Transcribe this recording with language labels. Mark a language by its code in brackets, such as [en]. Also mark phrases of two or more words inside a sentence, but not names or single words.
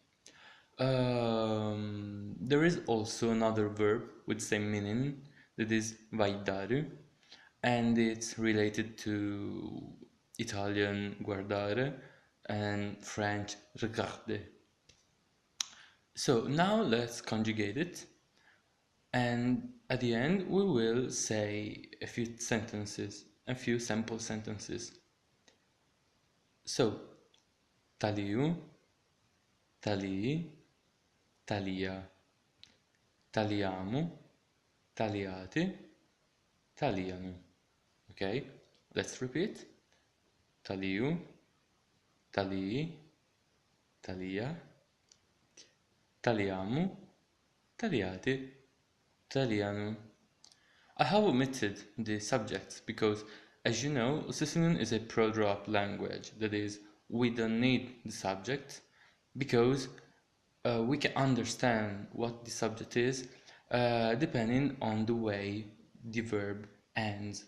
[en] There is also another verb with the same meaning that is vaidaru, and it's related to Italian guardare and French regarder. So now let's conjugate it, and at the end we will say a few sentences, a few sample sentences. So, [scn] taliu, talii, talia, taliamu, taliate, talianu. [en] Okay, let's repeat. [scn] Taliu, talii, talia, taliamu, taliate, talianu. [en] I have omitted the subjects because, as you know, Sicilian is a pro-drop language. That is, we don't need the subject because we can understand what the subject is depending on the way the verb ends.